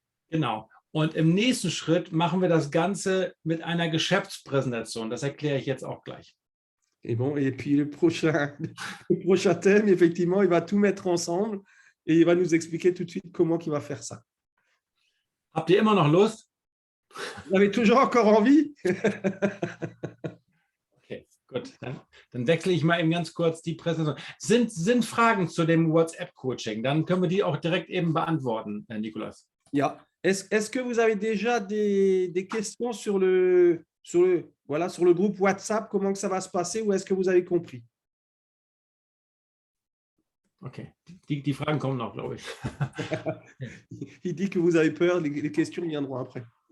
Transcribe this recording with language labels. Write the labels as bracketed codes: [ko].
[de] Genau. Und im nächsten Schritt machen wir das Ganze mit einer Geschäftspräsentation. Das erkläre ich jetzt auch gleich. [fr] Et bon, et puis le prochain thème, effectivement, il va tout mettre ensemble et il va nous expliquer tout de suite comment il va faire ça. [de] Habt ihr immer noch Lust? [fr] Vous avez toujours encore envie? [de] Okay, gut. Dann wechsle ich mal eben ganz kurz die Präsentation. Sind Fragen zu dem WhatsApp-Coaching? Dann können wir die auch direkt eben beantworten, Herr Nicolas. Yeah. [fr] Est-ce que vous avez déjà des questions sur le groupe WhatsApp, comment que ça va se passer, ou est-ce que vous avez compris? [de] Okay, die Fragen kommen noch, glaube ich. [fr] Il dit que vous avez peur, les questions viendront après.